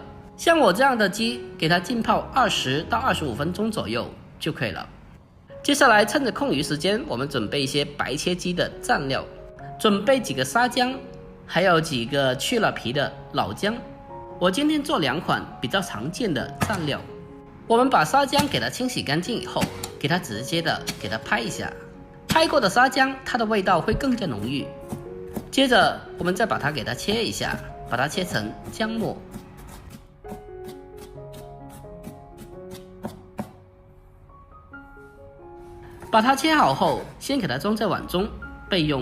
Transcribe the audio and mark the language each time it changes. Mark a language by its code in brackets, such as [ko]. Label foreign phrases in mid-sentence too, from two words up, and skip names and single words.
[zh] 像我這樣的雞，給它浸泡20到25分鐘左右就可以了。接下來趁着空餘時間，我們準備一些白切雞的蘸料，準備幾個沙薑，還有幾個去了皮的老薑。我今天做2款比較常見的蘸料。我們把沙薑給它清洗乾淨以後，給它直接的給它拍一下，拍過的沙薑它的味道會更加濃郁。接着我們再把它給它切一下，把它切成薑末。把它切好後，先給它裝在碗中備用。